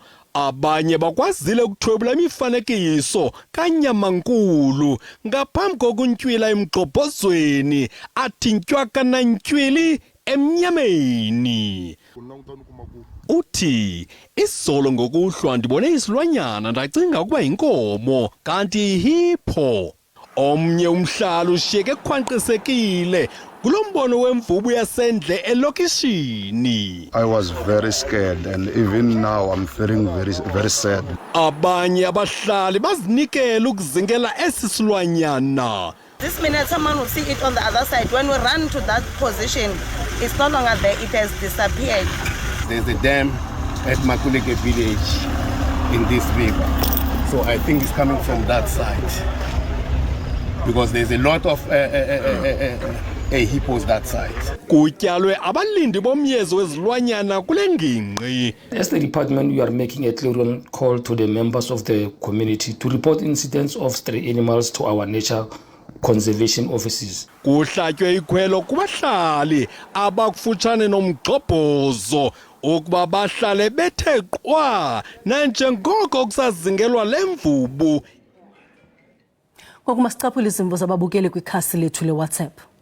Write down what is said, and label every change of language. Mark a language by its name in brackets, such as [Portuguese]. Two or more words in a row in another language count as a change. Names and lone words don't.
[Xhosa] Abanye bakwazile ukuthwebula imifanekiso kanyamankulu ngaphambi kokuntywila emgxobhozweni athintywa kanantywili emnyameni. Uthi isolo ngokuhlwa ndibone isilwanyana ndacinga ukuba yinkomo kanti ihipho. Omnye umhlalo ushiyeke ekhwanqisekile kulombono wemvubu yasendle elokishini. [English] I was very scared and even now I'm feeling very sad. Abanye abahlali bazinikela ukuzingela esi silwanyana. This minute someone will see it on the other side. When we run to that position, it's no longer there, it has disappeared. There's a dam at Makuleke village in this river. So I think it's coming from that side. Because there's a lot of hippos that side. [Xhosa] Kutyalwe abalindi bomyezo wezilwanyana kule ngingqi. [English] As the department, we are making a clear call to the members of the community to report incidents of stray animals to our nature conservation offices. [Xhosa] Kuhlatywe ikhwelo kubahlali abakufutshane nomgxobhozo ukuba bahlale bethe qwa nanjengoko kusazingelwa lemvubu. Kokuma sicaphula izimvo zababukeli kwikhasi lethu leWhatsApp.